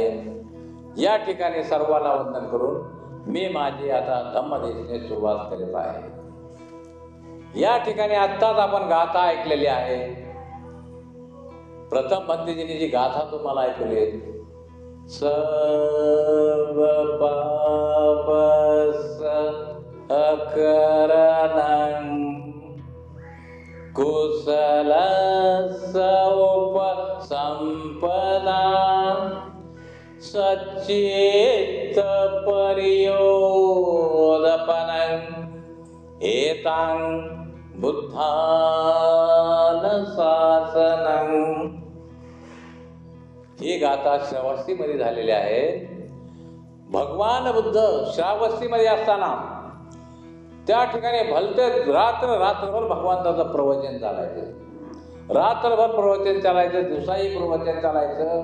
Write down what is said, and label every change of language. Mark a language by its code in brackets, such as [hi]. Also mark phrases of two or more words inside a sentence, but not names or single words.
[mr] या ठिकाणी सर्वांना वंदन करून मी माझी आता धम्मदेशने सुरुवात करीत आहे. या ठिकाणी आत्ताच आपण गाथा ऐकलेली आहे. प्रथम भंतेजींनी जी गाथा तुम्हाला ऐकली, [pi] सर्व पापस अकरणं कुशलस्य उपसंपदा सच्चित्त परियोदपनं एतां बुद्धान शासनं. [mr] ही गाथा श्रावस्तीमध्ये झालेली आहे. भगवान बुद्ध श्रावस्तीमध्ये असताना त्या ठिकाणी भलते रात्रभर भगवंताचं प्रवचन चालायचं. रात्रभर प्रवचन चालायचं, दिवसाही प्रवचन चालायचं.